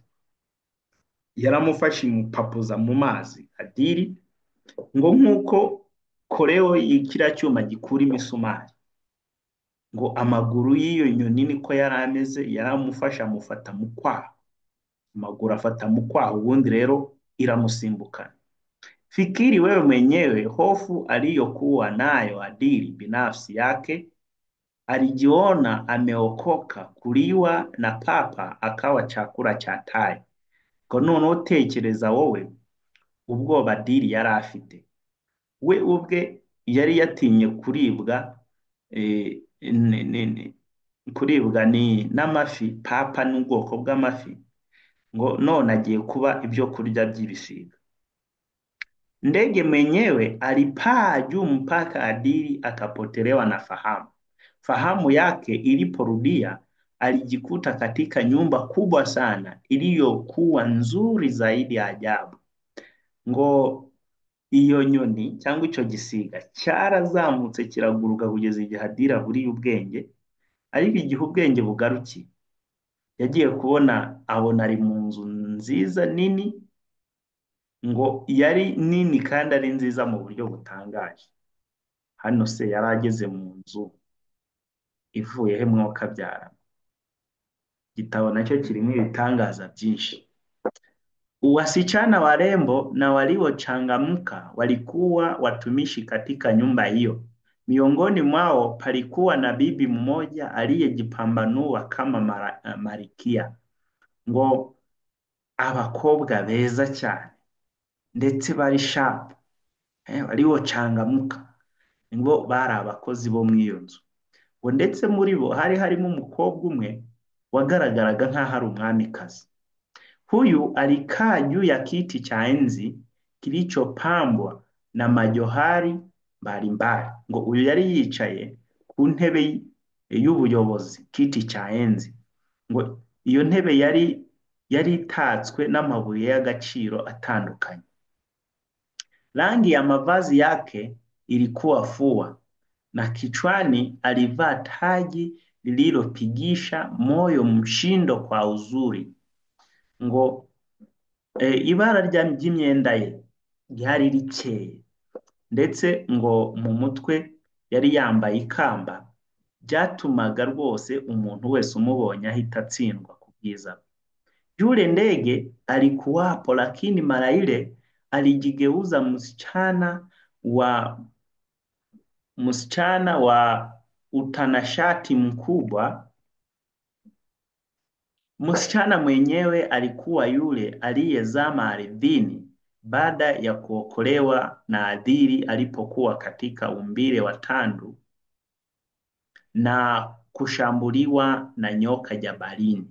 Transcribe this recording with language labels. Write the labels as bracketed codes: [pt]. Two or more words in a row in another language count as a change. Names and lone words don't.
[rw] Yaramufashe imupapuza mu mazi Adili, ngo nk'uko koreo y'ikiriya cyuma gikura imisumari. Ngo amaguru y'iyo nyoni niko yari ameze, yaramufashe amufata mu kwaha, amaguru afata mu kwaha, ubundi rero iramusimbukana. [sw] Fikiri wewe mwenyewe hofu aliyokuwa nayo Adili binafsi yake. Alijiona ameokoka kuliwa na papa akawa chakula cha tai. [rw] Ko noneho tekereza wowe ubwoba Adili yari afite. We ubwe yari yatinye kuribwa ni n'amafi, papa n'ubwoko bw'amafi, ngo none agiye kuba ibyo kurya by'ibisiga. [sw] Ndege mwenyewe alipaa juu mpaka Adili akapotelewa na fahamu. Fahamu yake iliporudia, alijikuta katika nyumba kubwa sana iliyokuwa nzuri zaidi ya ajabu. [rw] Ngo iyo nyoni cyangwa icyo gisiga cyarazamutse kiraguruka kugeza igihe Adili aburiye ubwenge, ariko igihe ubwenge bugarukiye yagiye kubona abona ari mu nzu nziza nini. Ngo yari nini kandi ari nziza mu buryo butangaje. Hano se yari ageze mu nzu ivuyeho mwuka byara. Igitabo nacyo kirimo ibitangaza byinshi. [sw] Wasichana warembo na waliochangamka walikuwa watumishi katika nyumba hiyo. Miongoni mwao palikuwa na bibi mmoja aliyejipambanua kama Marikia. [rw] Ngo abakobwa beza cyane ndetse bari sharp, waliochangamka, ngo bari abakozi bo mu iyo nzu. Ngo ndetse muri bo hari harimo umukobwa umwe wagaragaraga nk'aho ari umwamikazi. [sw] Huyu alikaa juu ya kiti cha enzi kilichopambwa na majohari mbalimbali. [rw] Ngo uyu yari yicaye ku ntebe y'ubuyobozi, [sw] kiti cha enzi. [rw] Ngo iyo ntebe yari itatswe n'amabuye y'agaciro atandukanye. [sw] Rangi ya mavazi yake ilikuwa fua, na kichwani alivaa taji lililopigisha moyo mshindo kwa uzuri. [rw] Ngo ibara ry'imyenda ye ryari rikeye, ndetse ngo mu mutwe yari yambaye ikamba byatumaga rwose umuntu wese umubonye ahita atsindwa ku bwiza bwe. [sw] Yule ndege alikuwapo, lakini mara ile alijigeuza msichana wa utanashati mkubwa. Msichana mwenyewe alikuwa yule aliyezama ardhini baada ya kuokolewa na Adili alipokuwa katika umbile wa tandu na kushambuliwa na nyoka jabalini.